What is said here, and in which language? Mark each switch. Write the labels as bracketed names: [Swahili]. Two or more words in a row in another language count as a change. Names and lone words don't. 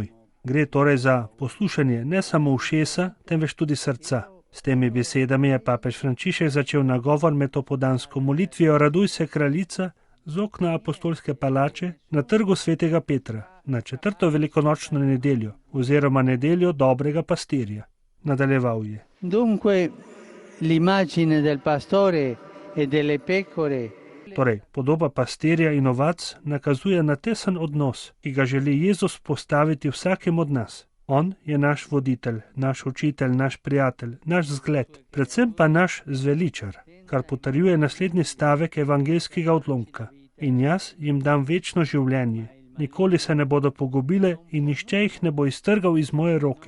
[Slovenian] Gre torej za poslušanje ne samo ušesa, temveč tudi srca. S temi besedami je papež Frančišek začel nagovor med opoldansko molitvijo Raduj se, kraljica, z okna apostolske palače na trgu svetega Petra, na 4. velikonočno nedeljo, oziroma nedeljo dobrega pastirja. Nadaljeval je: [Italian] Dunque, l'immagine del pastore e delle pecore. [Slovenian] Torej, podoba pastirja in ovac nakazuje na tesen odnos, ki ga želi Jezus postaviti vsakem od nas. On je naš voditelj, naš učitelj, naš prijatelj, naš zgled, predvsem pa naš zveličar, kar potrjuje naslednji stavek evangeljskega odlomka: in jaz jim dam večno življenje, nikoli se ne bodo pogubile in nihče jih ne bo iztrgal iz moje roke.